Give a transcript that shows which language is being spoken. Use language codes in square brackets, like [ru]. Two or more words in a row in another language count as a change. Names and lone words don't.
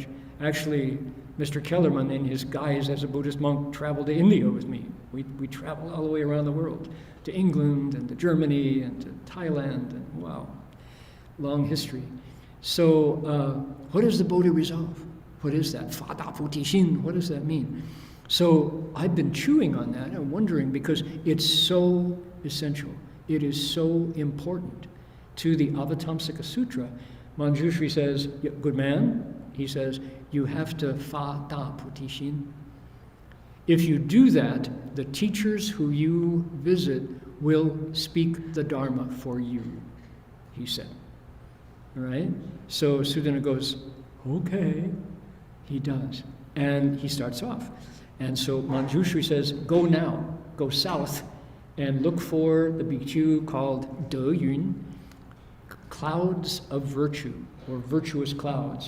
[en] Actually, Mr. Kellerman, in his guise as a Buddhist monk, traveled to India with me. We traveled all the way around the world, to England and to Germany and to Thailand, and wow, long history. So what is the Bodhi resolve? What is that? [zh] 发大菩提心, [en] what does that mean? So I've been chewing on that and wondering, because it's so essential. It is so important to the Avatamsaka Sutra. Manjushri says, good man, he says, you have to [zh] 发大菩提心. [en] If you do that, the teachers who you visit will speak the Dharma for you, he said. All right? So Sudana goes, okay. He does. And he starts off. And so Manjushri says, go now, go south, and look for the bhikkhu called De Yun, clouds of virtue, or virtuous clouds.